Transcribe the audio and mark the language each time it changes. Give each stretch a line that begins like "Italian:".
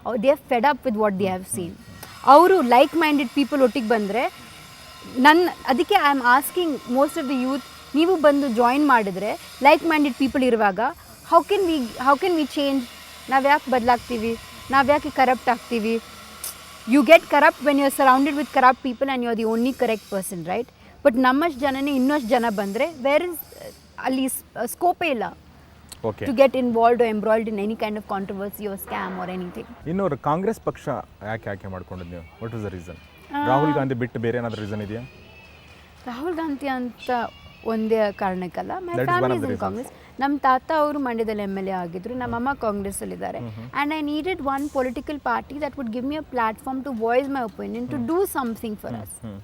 English: They are fed up with what they have seen.
Kannada: ಅವರು
English: like minded people
Kannada: ಒಟ್ಟಿಗೆ ಬಂದರೆ ಅದಕ್ಕೆ
English: I am asking most of the youth,
Kannada: ನೀವು ಬಂದು join ಮಾಡಿದ್ರೆ
English: like minded people
Kannada: ಇರುವಾಗ
English: How can we change?
Kannada: ನಾವು ಯಾಕೆ ಬದಲಾಗ್ತೀವಿ? ನಾವು ಯಾಕೆ ಕರಪ್ಟ್ ಆಗ್ತೀವಿ?
English: You get corrupt when you are surrounded with corrupt people and you are the only correct person, right?
Kannada: But ನಮ್ಮಷ್ಟು ಜನನೇ ಇನ್ನಷ್ಟು ಜನ ಬಂದರೆ ವೇರ್ ಇಸ್ ಅಲ್ಲಿ ಸ್ಕೋಪೇ ಇಲ್ಲ
English: to get involved or embroiled in any kind of controversy or scam or anything.
Kannada: ಇನ್ನೊಂದು ಕಾಂಗ್ರೆಸ್ ಪಕ್ಷ ಯಾಕೆ ಮಾಡ್ಕೊಂಡಿದ್ದು ನೀವು?
English: What is the reason?
Kannada: Rahul Gandhi ಬಿಟ್ಟು ಬೇರೆ ಏನಾದರೂ ರೀಸನ್ ಇದೆಯಾ? ರಾಹುಲ್ ಗಾಂಧಿ ಅಂತ ಒಂದೇ ಕಾರಣಕ್ಕಲ್ಲ.
English: My family is in Congress.
Kannada: ನಮ್ಮ ತಾತ ಅವರು ಮಂಡ್ಯದಲ್ಲಿ MLA ಆಗಿದ್ರು, ನಮ್ಮಮ್ಮ ಕಾಂಗ್ರೆಸ್ಸಲ್ಲಿದ್ದಾರೆ.
English: And I needed one political party that would give me a platform to voice my opinion, to do something for us.